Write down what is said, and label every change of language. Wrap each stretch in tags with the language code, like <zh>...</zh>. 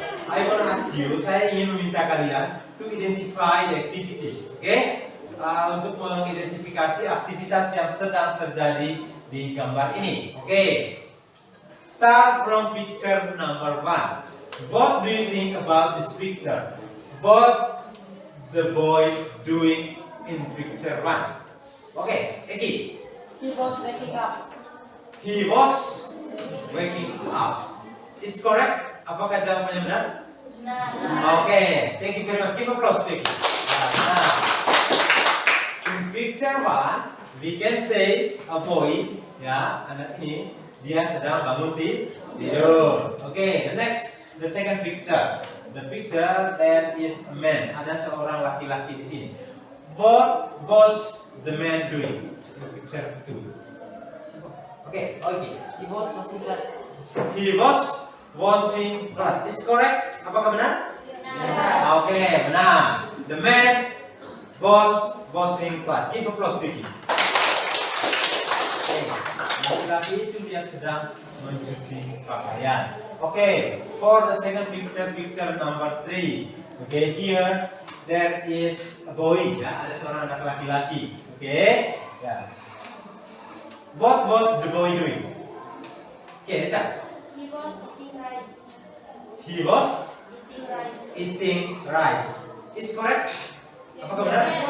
<en>I want to ask you,</en> <id>saya ingin meminta kalian</id> <en>to identify the activities. Okay?</en> <id>untuk mengidentifikasi aktivitas yang sedang terjadi di gambar ini. Oke.</id> <en>Start from picture number 1. What do you think about this picture? What the boy doing in picture 1? Oke, Eki. He was waking up. He was waking up. Is correct?</en> <id>Apakah jawabannya benar? Nah.</id> <en>Oke, thank you very much. Give applause, Eki. Nah, in picture 1, we can say a boy, ya,</en> <id>anak ini dia sedang bangun tidur.</id> <en>Oke, the second picture. The picture that is a man.</en> <id>Ada seorang laki-laki di sini.</id> <en>What was the man doing? Picture 2. Oke. He was washing clothes. He was washing clothes. Is correct?</en> <id>Apakah benar? Oke, benar.</id> <en>The man was washing clothes. Give applause, Vicky.</en> <id>Oke, laki-laki itu dia sedang mencuci pakaian.</id> <en>Oke, for the second picture, picture number 3. Oke, here there is a boy.</en> <id>Ya, ada seorang anak laki-laki.</id> <en>Oke, ya. What was the boy doing? Oke, Neca. He was eating rice. He was Eating rice. eating rice. Is correct?</en> <id>Apakah benar?</id>